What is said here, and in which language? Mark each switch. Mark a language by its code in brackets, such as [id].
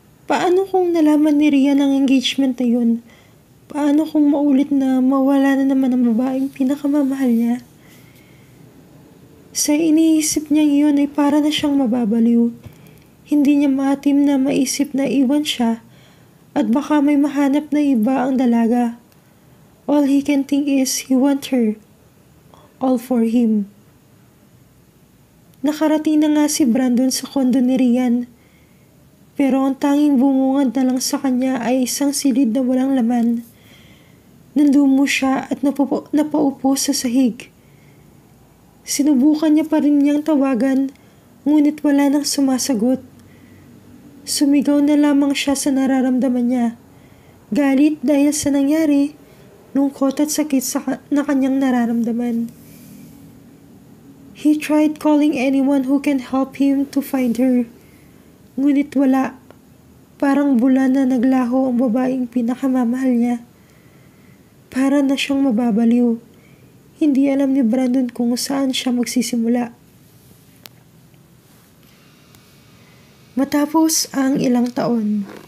[tl] Paano kung nalaman ni Rian ang engagement na yun? Paano kung maulit na mawala na naman ang babaeng pinakamamahal niya? Sa iniisip niya iyon ay para na siyang mababaliw. Hindi niya maatim na maisip na iwan siya At baka may mahanap na iba ang dalaga. [en] All he can think is he wants her. All for him. [tl] Nakarating na nga si Brandon sa kondo ni Rian. Pero ang tanging bumungad na lang sa kanya ay isang silid na walang laman. Nandumo siya at napaupo sa sahig. Sinubukan niya pa rin niyang tawagan, ngunit wala nang sumasagot. Sumigaw na lamang siya sa nararamdaman niya. Galit dahil sa nangyari, lungkot at sakit na kanyang nararamdaman. [en] He tried calling anyone who can help him to find her. [tl] Ngunit wala. Parang bulan na naglaho ang babaeng pinakamamahal niya. Para na siyang mababaliw. Hindi alam ni Brandon kung saan siya magsisimula. Matapos ang ilang taon.